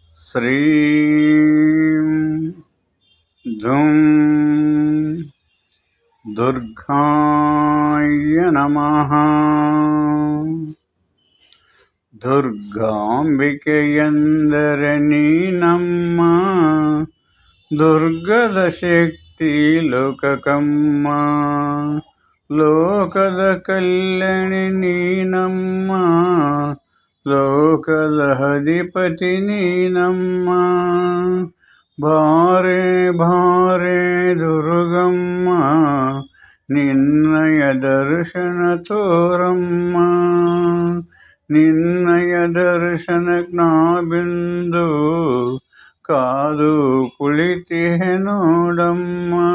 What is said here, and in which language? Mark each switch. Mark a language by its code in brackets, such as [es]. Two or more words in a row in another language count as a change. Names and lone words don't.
[sa] శ్రీం ధూం దుర్గాయ నమః. [kn] ದುರ್ಗಾಂಬಿಕೆಯಂದರನಿ ನಮ್ಮ, ದುರ್ಗದ ಶಕ್ತಿ ಲೋಕಕಮ್ಮ, ಲೋಕದ ಕಲ್ಯಾಣಿ ನೀನಮ್ಮ, ಲೋಕದ ಅಧಿಪತಿ ನೀನಮ್ಮ. ಬಾರೆ ಬಾರೆ ದುರ್ಗಮ್ಮ, ನಿನ್ನಯ ದರ್ಶನ ತೋರಮ್ಮ, ನಿನ್ನಯ ದರ್ಶನಕ್ಕೆ ನಾ ಬಿಂದು ಕಾದು ಕುಳಿತಿಹೆ ನೋಡಮ್ಮ.